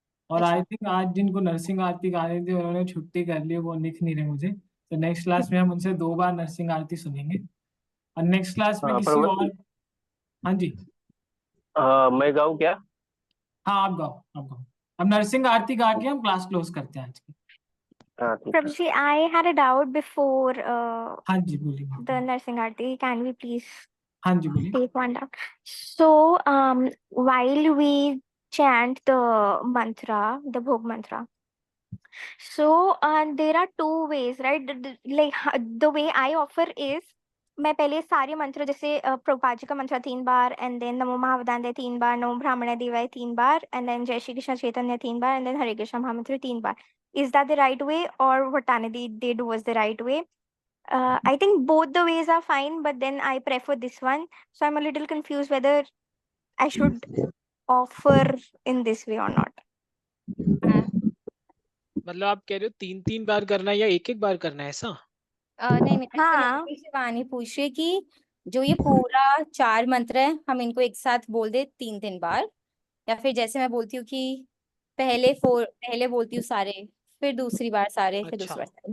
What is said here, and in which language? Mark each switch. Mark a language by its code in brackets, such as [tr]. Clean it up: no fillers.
[hi] और I think आज जिनको नरसिंह आरती गाने थे उन्होंने छुट्टी कर ली, वो लिख नहीं रहे मुझे। तो नेक्स्ट क्लास में हम उनसे 2 बार नरसिंह आरती सुनेंगे और नेक्स्ट क्लास में किसी और। हाँ जी, मैं गाऊं क्या? हाँ आप गाओ, आप गाओ। अब नरसिंह आरती गा के हम क्लास क्लोज करते हैं आज की। [en] Prabhuji, I had a doubt before [hi] हाँ जी बोलिए। [en] the Narsingh Aarti. Can we please [hi] हाँ जी बोलिए। [en] take one down? So, while we chant the mantra, the Bhog mantra, so there are 2 ways, right? Like the way I offer is, [hi] मैं पहले सारे मंत्र जैसे प्रभुपाद जी का मंत्र 3 बार, एंड देन नमो महावदान्य 3 बार, नमो ब्राह्मण देवाय 3 बार, एंड देन जय श्री कृष्ण चैतन्य 3 बार, एंड देन हरे कृष्ण महामंत्र 3 बार. [en] Is that the right way, or what Tanadi did was the right way? I think both the ways are fine, but then I prefer this one. So I'm a little confused whether I should offer in this way or not. [hi] मतलब आप कह रहे हो 3-3 बार करना है या एक-एक बार करना है ऐसा? नहीं, शिवानी पूछ रही कि जो ये पूरा 4 मंत्र है हम इनको एक साथ बोल दे 3-3 बार, या फिर जैसे मैं बोलती हूँ कि पहले बोलती हूँ सारे, फिर दूसरी बार सारे, फिर दूसरी बार सारे।